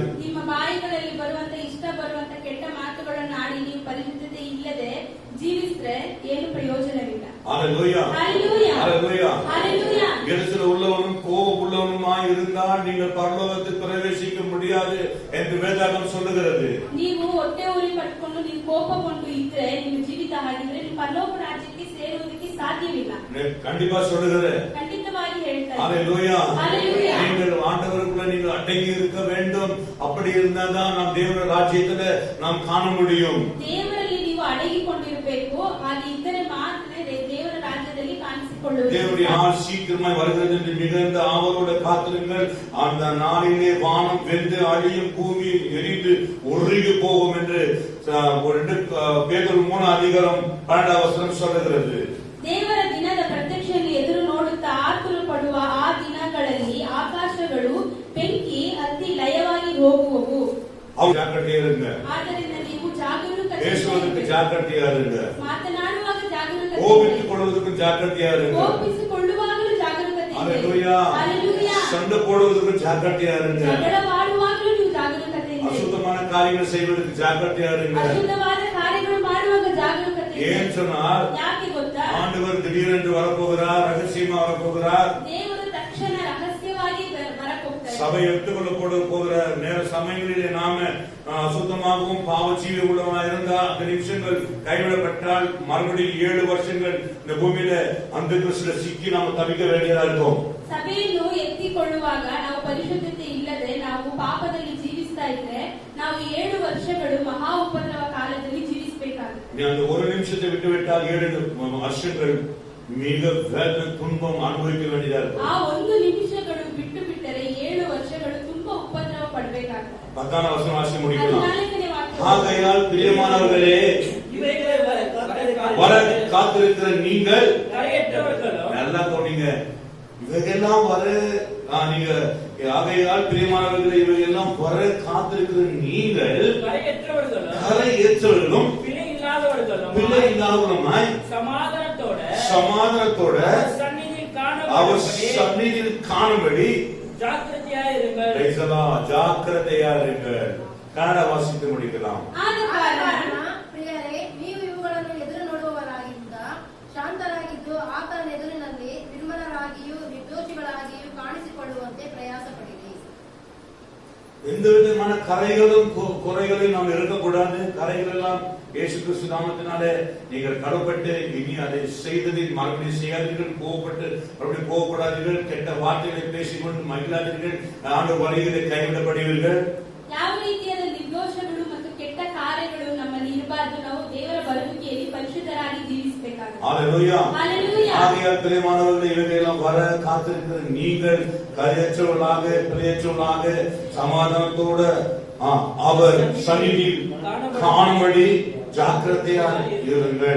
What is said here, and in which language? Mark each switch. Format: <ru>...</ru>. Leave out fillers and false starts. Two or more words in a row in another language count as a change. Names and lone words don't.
<kn>ನಿಮ್ಮ ಬಾಯಿಗಳಲ್ಲಿ ಬರುವಂತ ಇಷ್ಟ ಬರುವಂತ ಕೆಟ್ಟ ಮಾತುಗಳನ್ನು ಆಡಿ ನೀವು ಪರಿಶುದ್ಧತೆ ಇಲ್ಲದೆ ಜೀವಿಸಿದ್ರೆ ಏನು ಪ್ರಯೋಜನವಿಲ್ಲ.</kn> <ta>ஹalleluya, ஹalleluya, ஹalleluya. ஹalleluya. எரிச்சல் உள்ளவனும் கோபம் உள்ளவனுமாய் இருந்தால் நீங்கள் பரலோகத்துக்கு பிரவேசிக்க முடியாது என்று வேதாகம் சொல்லுகிறது.</ta> <kn>ನೀವು ಹೊಟ್ಟೆ ಉರಿ ಪಟ್ಕೊಂಡು ನೀವು ಕೋಪಗೊಂಡು ಇದ್ರೆ ನಿಮ್ಮ ಜೀವಿತ ಹಾಗಿದ್ರೆ ನೀವು ಪರಲೋಕ ರಾಜ್ಯಕ್ಕೆ ಸೇರುವುದಕ್ಕೆ ಸಾಧ್ಯವಿಲ್ಲ.</kn> <ta>கண்டிப்பா சொல்லுகிறேன்.</ta> <kn>ಖಂಡಿತವಾಗಿ ಹೇಳ್ತಾರೆ.</kn> <ta>ஹalleluya. ஹalleluya. நீங்கள் ஆண்டவருக்குள்ள நீங்கள் அடங்கி இருக்க வேண்டும். அப்படி இருந்தாதான் நாம் தேவ ராஜ்யத்துல நாம் காண முடியும்.</ta> <kn>ದೇವರಲ್ಲಿ ನೀವು ಅಡಗಿಕೊಂಡಿರಬೇಕು. ಹಾಗೆ ಇದ್ದರೆ ಮಾತ್ರ ದೇವರ ರಾಜ್ಯದಲ್ಲಿ ಕಾಣಿಸಿಕೊಳ್ಳುವುದು.</kn> <ta>தேவனுடைய நாள் சீக்கிரமாய் வருகிறது என்று மிகுந்த ஆவலோடு காத்திருங்கள். அந்த நாளிலே வானம் வெந்து அழியும், பூமி எரிந்து உருகி போகும் என்று 2 பேதுரு 3:12 சொல்லுகிறது.</ta> <kn>ದೇವರ ದಿನದ ಪ್ರತ್ಯಕ್ಷೆಯನ್ನು ಎದುರು ನೋಡುತ್ತಾ ಆತುರ ಪಡುವ ಆ ದಿನಗಳಲ್ಲಿ ಆಕಾಶಗಳು ಬೆಂಕಿ ಹತ್ತಿ ಲಯವಾಗಿ ಹೋಗುವವು.</kn> <ta>ஜாக்கிரதையா இருங்க.</ta> <kn>ಆದ್ದರಿಂದ ನೀವು ಜಾಗರೂಕತೆ,</kn> <ta>பேசுவதற்கு ஜாக்கிரதையா இருங்க.</ta> <kn>ಮಾತನಾಡುವಾಗ ಜಾಗರೂಕತೆ,</kn> <ta>கோபித்துக் கொள்வதற்கு ஜாக்கிரதையா இருங்க.</ta> <kn>ಕೋಪಿಸಿಕೊಳ್ಳುವಾಗಲೂ ಜಾಗರೂಕತೆ,</kn> <ta>ஹalleluya. ஹalleluya. சண்டை போடுவதற்கு ஜாக்கிரதையா இருங்க.</ta> <kn>ಜಗಳವಾಡುವಾಗಲೂ ನೀವು ಜಾಗರೂಕತೆ,</kn> <ta>அசுத்தமான காரியங்கள் செய்வதற்கு ஜாக்கிரதையா இருங்க.</ta> <kn>ಅಶುದ್ಧವಾದ ಕಾರ್ಯಗಳು ಮಾಡುವಾಗ ಜಾಗರೂಕತೆ.</kn> <ta>ஏன் சொன்னால்</ta> <kn>ಯಾಕೆ ಗೊತ್ತಾ?</kn> <ta>ஆண்டவர் திடீரென்று வரப்போகிறார், ரகசியமா வரப்போகிறார்.</ta> <kn>ದೇವರು ತಕ್ಷಣ ರಹಸ್ಯವಾಗಿ ಬರಪೋಗ್ತಾರೆ.</kn> <ta>சபை எடுத்துக்கொள்ள போகிற நேர சமயங்களிலே நாம அசுத்தமாகவும் பாவச்சீவி உள்ளவனா இருந்தால் அந்த நிமிஷங்கள் கைவிடப்பட்டால் மறுபடியும் 7 வருஷங்கள் இந்த பூமியில அந்த கிறிஸ்துல சிக்கி நாம தவிக்க வேண்டியதா இருக்கும்.</ta> <kn>ಸಭೆಯನ್ನು ಎತ್ತಿಕೊಳ್ಳುವಾಗ ನಾವು ಪರಿಶುದ್ಧತೆ ಇಲ್ಲದೆ ನಾವು ಪಾಪದಲ್ಲಿ ಜೀವಿಸ್ತಾ ಇದ್ರೆ ನಾವು 7 ವರ್ಷಗಳು ಮಹಾ ಉಪದ್ರವ</kn> <ta>நீ அந்த ஒரு நிமிஷத்தை விட்டு விட்டால் 7 வருஷங்கள் மிக வேதனை துன்பம் அனுபவிக்க வேண்டியதா இருக்கும்.</ta> <kn>ಆ ಒಂದು ನಿಮಿಷಗಳು ಬಿಟ್ಟು ಬಿಟ್ಟರೆ 7 ವರ್ಷಗಳು ತುಂಬಾ ಉಪದ್ರವ ಪಡಬೇಕಾಗ್ತದೆ.</kn> <ta>10ாம் வசனம் வாசி முடிக்கலாம்.</ta> <kn>14ನೇ ವಾಕ್ಯ.</kn> <ta>ஆகையால் பிரியமானவர்களே, இவைகளை வர காத்திருக்கிற நீங்கள் கரையற்றவர்களும் நல்லா கவனிங்க. இவையெல்லாம் வர நீங்க ஆகையால் பிரியமானவர்களே, இவையெல்லாம் வர காத்திருக்கிற நீங்கள் கரையற்றவர்களும் பிழை இல்லாதவர்களும் பிள்ளை இல்லாதவர்களுமாய் சமாதானத்தோட அவர் சந்நிதியில் காணும்படி ஜாக்கிரதையா இருங்கள். கன்னட வாசித்து முடிக்கலாம்.</ta> <kn>ಆದ ಕಾರಣ ಪ್ರಿಯರೇ, ನೀವು ಇವುಗಳನ್ನು ಎದುರು ನೋಡುವವರಾಗಿದ್ದ ಶಾಂತರಾಗಿದ್ದು ಆತನ ಎದುರಿನಲ್ಲಿ ನಿರ್ಮಲರಾಗಿಯೂ ನಿರ್ದೋಷಿಗಳಾಗಿಯೂ ಕಾಣಿಸಿಕೊಳ್ಳುವಂತೆ ಪ್ರಯಾಸ ಪಡಿರಿ.</kn> <ta>எந்த விதமான கரைகளும் குறைகளையும் நாம் இருக்கக்கூடாது. கரைகள் எல்லாம் இயேசு கிறிஸ்து நாமத்தினாலே நீங்கள் கடவுப்பட்டு இனி அதை செய்ததில் மறுபடியும் செய்யாதீர்கள். கோவப்பட்டு மறுபடியும் கோவப்படாதீர்கள். கெட்ட வார்த்தைகளை பேசிக்கொண்டு மகிழாதீர்கள். ஆண்டவர் வருகையிலே கைவிடப்படுவீர்கள்.</ta> <kn>ಯಾವ ರೀತಿಯಾದ ನಿರ್ದೋಷಗಳು ಮತ್ತು ಕೆಟ್ಟ ಕಾರ್ಯಗಳು ನಮ್ಮಲ್ಲಿ ಇರಬಾರದು. ನಾವು ದೇವರ ಬರುವಿಕೆಯಲ್ಲಿ ಪರಿಶುದ್ಧರಾಗಿ ಜೀವಿಸಬೇಕಾಗುತ್ತೆ.</kn> <ta>ஹல்லேலூயா. ஹல்லேலூயா. ஆகையால் பிரியமானவர்களே, இவைகளெல்லாம் வர காத்திருக்கிற நீங்கள் கரையற்றவர்களாக பிழையற்றவர்களாக சமாதானத்தோட அவர் சந்நிதியில் காணும்படி ஜாக்கிரதையா இருங்கள்.</ta>